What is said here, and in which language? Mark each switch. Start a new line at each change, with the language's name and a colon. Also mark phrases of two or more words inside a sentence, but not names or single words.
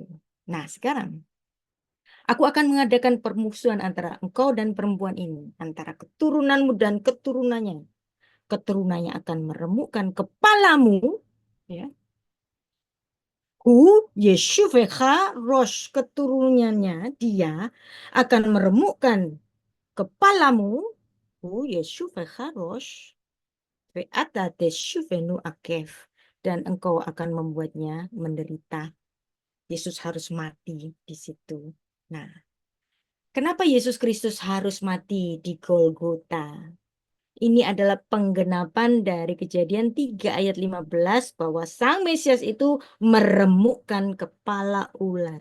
Indonesian: Nah, sekarang aku akan mengadakan permusuhan antara engkau dan perempuan ini, antara keturunanmu dan keturunannya. Keturunannya akan meremukkan kepalamu, ya.
Hebrew: ישופך ראש,
Indonesian: keturunannya dia akan meremukkan kepalamu.
Hebrew: ישופך ראש ואתה תשופנו עקב,
Indonesian: dan engkau akan membuatnya menderita. Yesus harus mati di situ. Nah, kenapa Yesus Kristus harus mati di Golgota? Ini adalah penggenapan dari Kejadian 3 ayat 15 bahwa Sang Mesias itu meremukkan kepala ular.